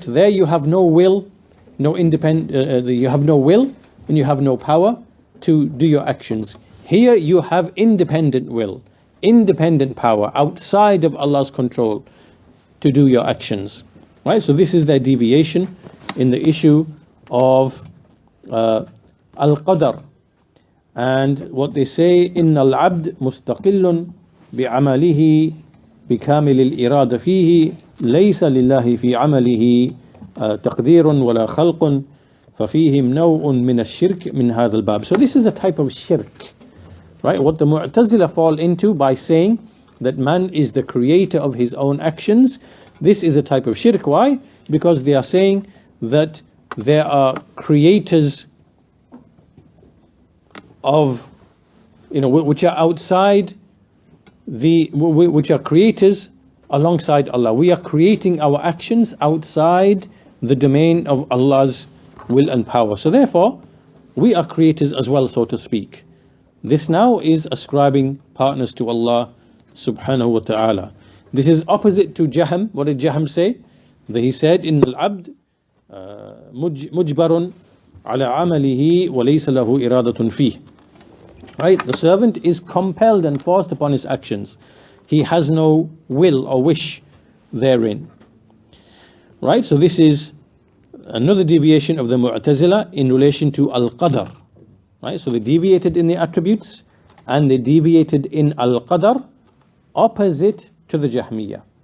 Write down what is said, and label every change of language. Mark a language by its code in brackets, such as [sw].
[en] There you have no will, you have no will and you have no power to do your actions. Here you have independent will, independent power outside of Allah's control to do your actions. Right? So this is their deviation in the issue of Al-Qadr. And what they say, [ar] إِنَّ الْعَبْدِ مُسْتَقِلٌ بِعَمَلِهِ بِكَامِلِ الْإِرَادَ فِيهِ ليس لله في عمله تقدير ولا خلق ففيهم نوع من الشرك من هذا الباب. [en] So this is the type of shirk, right? What the Mu'tazila fall into by saying that man is the creator of his own actions. This is a type of shirk. Why? Because they are saying that there are creators of, which are outside which are creators alongside Allah. We are creating our actions outside the domain of Allah's will and power. So therefore, we are creators as well, so to speak. This now is ascribing partners to Allah subhanahu wa ta'ala. This is opposite to Jahm. What did Jahm say? That he said, [ar] إِنَّ الْعَبْدِ مُجْبَرٌ عَلَى عَمَلِهِ وَلَيْسَ لَهُ إِرَادَةٌ فِيهِ. [en] Right? The servant is compelled and forced upon his actions. He has no will or wish therein. Right? So this is another deviation of the Mu'tazila in relation to Al-Qadr. Right? So they deviated in the attributes and they deviated in Al-Qadr, opposite to the Jahmiyyah.